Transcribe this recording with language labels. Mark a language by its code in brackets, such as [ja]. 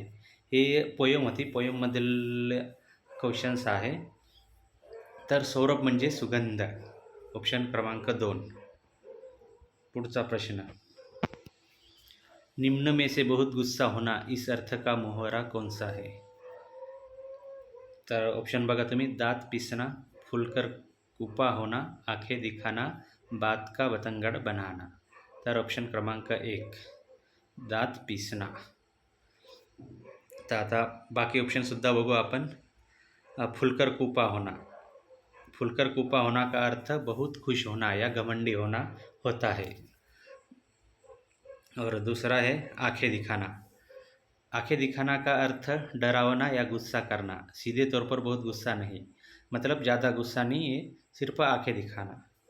[mr] हे पोयम होती, पोयममधील क्वेश्चन्स आहे. तर सौरभ म्हणजे सुगंध, ऑप्शन क्रमांक 2. पुढचा प्रश्न, [hi] निम्न में से बहुत गुस्सा होना, इस अर्थ का मोहरा कौन सा है? [mr] तर ऑप्शन बघा तुम्ही, [hi] दांत पिसना, फुलकर कुपा होना, आंखें दिखाना, बात का बतंगड़ बनाना. [mr] तर ऑप्शन क्रमांक 1 दांत पिसना. तर आता बाकी ऑप्शनसुद्धा बघू आपण. [hi] फुलकर कुपा होना, फुलकर कुपा होना का अर्थ बहुत खुश होना या घमंडी होना होता है. और दूसरा है आंखें दिखाना, आंखें दिखाना का अर्थ डरावना या गुस्सा करना, सीधे तौर पर बहुत गुस्सा नहीं, मतलब ज़्यादा गुस्सा नहीं है, सिर्फ आंखें दिखाना.